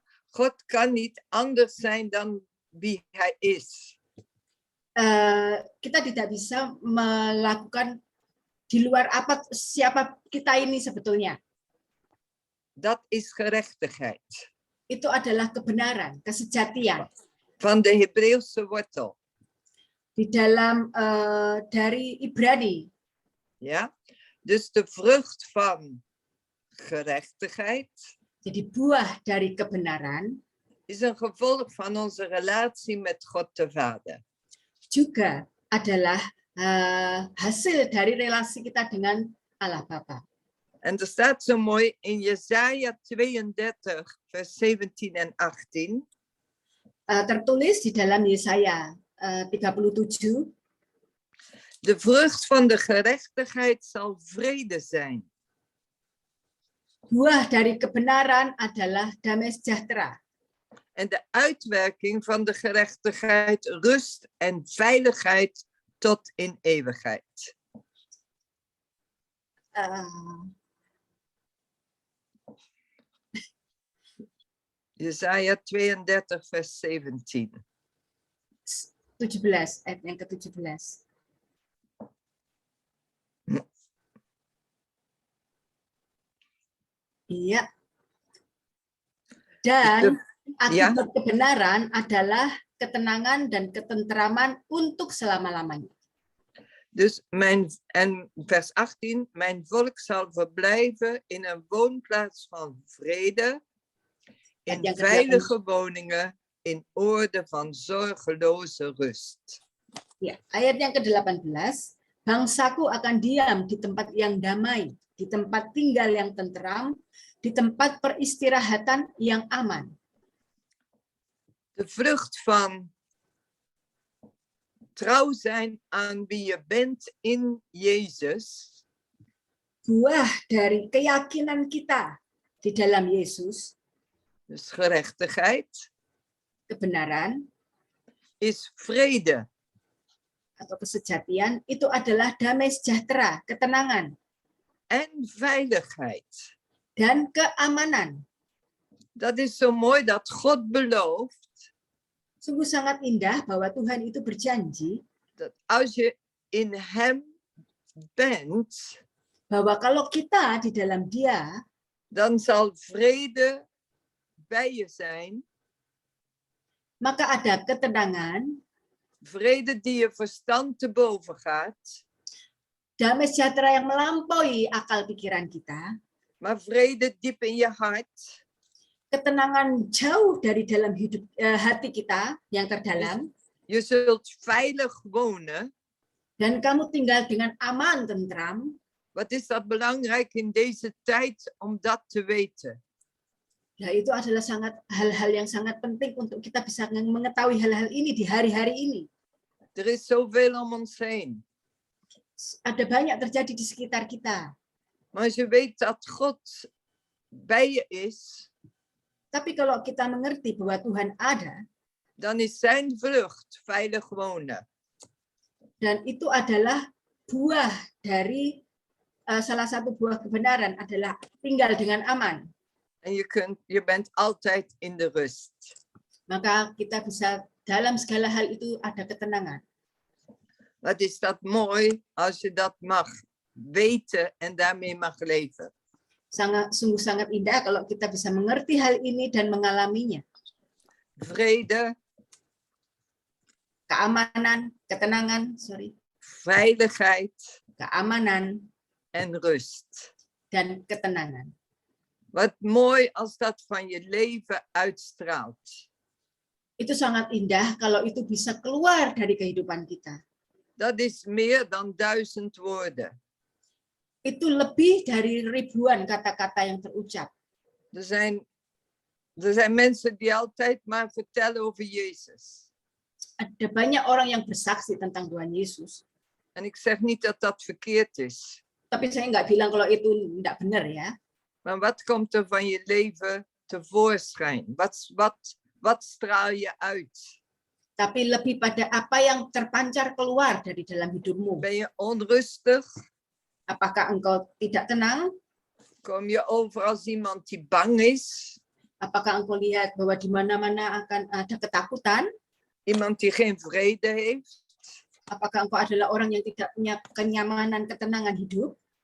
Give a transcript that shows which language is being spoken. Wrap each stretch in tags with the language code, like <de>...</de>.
<nl>God kan niet anders zijn dan wie hij is.</nl> <id>Kita tidak bisa melakukan di luar siapa kita ini sebetulnya.</id> <nl>Dat is gerechtigheid.</nl> <id>Itu adalah kebenaran, kesejatian.</id> <nl>Van de Hebreeuwse wortel.</nl> <id>Di dalam dari Ibrani.</id> <nl>Ja? Dus de vrucht van gerechtigheid.</nl> <id>Jadi buah dari kebenaran</id> <nl>Is een gevolg van onze relatie met God de Vader.</nl> <id>Juga adalah hasil dari relasi kita dengan Allah Bapa.</id> <nl>En er staat zo mooi in Jesaja 32, vers 17 en 18.</nl> <id>Tertulis di dalam Yesaya 37.</id> <nl>De vrucht van de gerechtigheid zal vrede zijn.</nl> <id>Buah dari kebenaran adalah damai sejahtera.</id> <nl>En de uitwerking van de gerechtigheid rust en veiligheid tot in eeuwigheid. Jesaja 32 vers 17.</nl> <id>17, ayat yang ke-17. Iya. Dan akibat kebenaran adalah ketenangan dan ketenteraman untuk selama-lamanya.</id> <nl>Dus vers 18, mijn volk zal verblijven in een woonplaats van vrede, in veilige woningen, in orde van zorgeloze rust.</nl> <id>Ya, ayat yang ke-18, bangsaku akan diam di tempat yang damai, di tempat tinggal yang tenteram, di tempat peristirahatan yang aman.</id> <nl>De vrucht van trouw zijn aan wie je bent in Jezus.</nl> <id>Buah dari keyakinan kita di dalam Yesus.</id> <nl>Dus gerechtigheid.</nl> <id>Kebenaran.</id> <nl>Is vrede.</nl> <id>Atau kesejatian, itu adalah damai sejahtera, ketenangan.</id> <nl>En veiligheid.</nl> <id>Dan keamanan.</id> <nl>Dat is zo mooi dat God belooft.</nl> <id>Sungguh sangat indah bahwa Tuhan itu berjanji.</id> <nl>Dat als je in hem bent.</nl> <id>Bahwa kalau kita di dalam Dia.</id> <nl>Dan zal vrede bij je zijn.</nl> <id>Maka ada ketenangan.</id> <nl>Vrede die je verstand te boven gaat.</nl> <id>Damai sejahtera yang melampaui akal pikiran kita.</id> <nl>Maar vrede diep in je hart.</nl> <id>Ketenangan jauh dari dalam hati kita yang terdalam.</id> <nl>Je zult veilig wonen.</nl> <id>Dan kamu tinggal dengan aman, tentram.</id> <nl>Wat is dat belangrijk in deze tijd om dat te weten?</nl> <id>Ya, itu adalah hal-hal yang sangat penting untuk kita bisa mengetahui hal-hal ini di hari-hari ini.</id> <nl>Er is zoveel om ons heen.</nl> <id>Ada banyak terjadi di sekitar kita.</id> <nl>Maar als je weet dat God bij je is.</nl> <id>Tapi kalau kita mengerti bahwa Tuhan ada,</id> <nl>dan is zijn vlucht veilig wonen.</nl> <id>Dan itu adalah buah dari salah satu buah kebenaran adalah tinggal dengan aman.</id> <nl>En je bent altijd in de rust.</nl> <id>Maka kita bisa dalam segala hal itu ada ketenangan.</id> <nl>Wat is dat mooi als je dat mag weten en daarmee mag leven.</nl> <id>Sungguh sangat indah kalau kita bisa mengerti hal ini dan mengalaminya.</id> <nl>Vrede.</nl> <id>Keamanan, ketenangan,</id> <nl>Veiligheid.</nl> <id>Keamanan.</id> <nl>En rust.</nl> <id>Dan ketenangan.</id> <nl>Wat mooi als dat van je leven uitstraalt.</nl> <id>Itu sangat indah kalau itu bisa keluar dari kehidupan kita.</id> <nl>Dat is meer dan 1000 woorden.</nl> <id>itu lebih dari ribuan kata-kata yang terucap.</id> <nl>Er zijn mensen die altijd maar vertellen over Jezus.</nl> <id>Ada banyak orang yang bersaksi tentang Tuhan Yesus.</id> <nl>En ik zeg niet dat dat verkeerd is.</nl> <id>Tapi saya nggak bilang kalau itu tidak benar ya.</id> <nl>Maar wat komt er van je leven tevoorschijn? Wat straal je uit?</nl> <id>Tapi lebih pada apa yang terpancar keluar dari dalam hidupmu.</id> <nl>Ben je onrustig?</nl> <id>Apakah engkau tidak tenang?</id> <nl>Kom je over als iemand die bang is?</nl> <id>Apakah engkau lihat bahwa di mana-mana akan ada ketakutan?</id> <nl>Iemand die geen vrede heeft?</nl> <id>Apakah engkau adalah orang yang tidak punya kenyamanan, ketenangan hidup?</id>